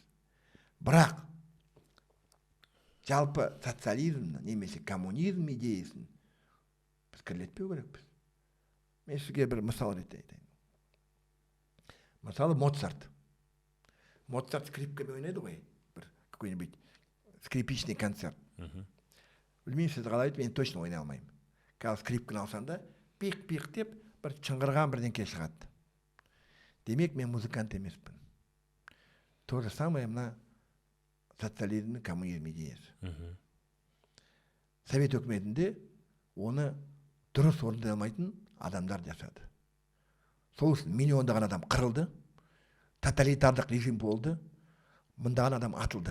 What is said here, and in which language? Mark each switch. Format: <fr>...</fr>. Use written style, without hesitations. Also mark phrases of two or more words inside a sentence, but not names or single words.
<kk>Бірақ жалпы социализмді немесе коммунизм идеясын біз кірлетпеу керекпіз. Мен сізге бір мысал рете айтайын. Мысалы Моцарт. Моцарт скрипкамен ойнайды ғой.</kk> <ru>Бір какой-нибудь скрипичный концерт.</ru> <kk>Білмеймін, сіз қалай айтып, мен точно ойнай алмаймын. Қазір скрипканы алсам да, пиқ-пиқ деп, бір шыңғырған бірдеңке шығады. Демек, мен музыкант емеспін.</kk> <ru>То же самое</ru> <kk>мына социализмнің коммунизм идеясы. Совет өкіметінде оны дұрыс орындай алмайтын адамдар жасады. Сол үшін миллиондаған адам қырылды, тоталитарлық режим болды, мыңдаған адам атылды.</kk>